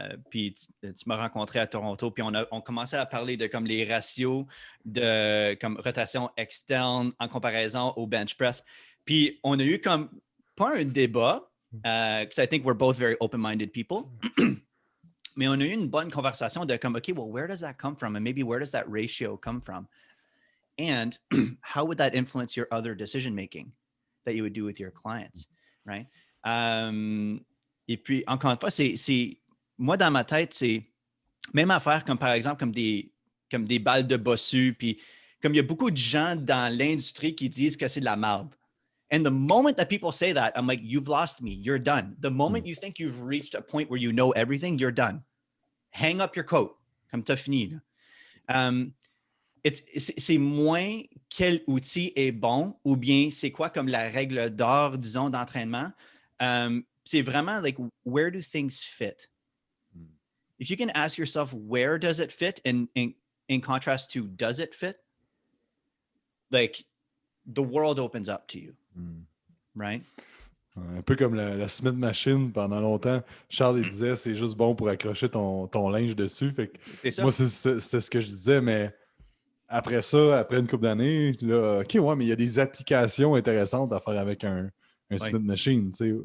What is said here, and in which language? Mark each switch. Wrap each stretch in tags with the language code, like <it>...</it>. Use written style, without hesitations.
<fr>Puis tu m'as rencontré à Toronto, puis on commençait à parler de comme les ratios de comme rotation externe en comparaison au bench press. Puis on a eu comme, pas un débat,</fr> <en>because I think we're both very open-minded people,</en> <fr>mais on a eu une bonne conversation de comme,</fr> <en>OK, well, where does that come from? And maybe where does that ratio come from? And how would that influence your other decision-making that you would do with your clients, right?</en> <fr>Et puis, encore une fois, moi, dans ma tête, c'est même affaire comme, par exemple, comme des balles de bossu, puis comme il y a beaucoup de gens dans l'industrie qui disent que c'est de la merde.</fr> <en>And the moment that people say that, I'm like, you've lost me. You're done. The moment you think you've reached a point where you know everything, you're done. Hang up your coat.</en> <fr>Comme t'as fini. C'est moins quel outil est bon ou bien c'est quoi comme la règle d'or, disons, d'entraînement. C'est vraiment</fr> <en>like, where do things fit? If you can ask yourself, where does it fit in contrast to does it fit? Like, the world opens up to you. Right?</en> <fr>Un peu comme la Smith Machine pendant longtemps. Charles, il disait c'est juste bon pour accrocher ton linge dessus. Fait que moi, c'était ce que je disais, mais après ça, après une couple d'années, là, OK, ouais, mais il y a des applications intéressantes à faire avec un Smith Machine. T'sais.</fr>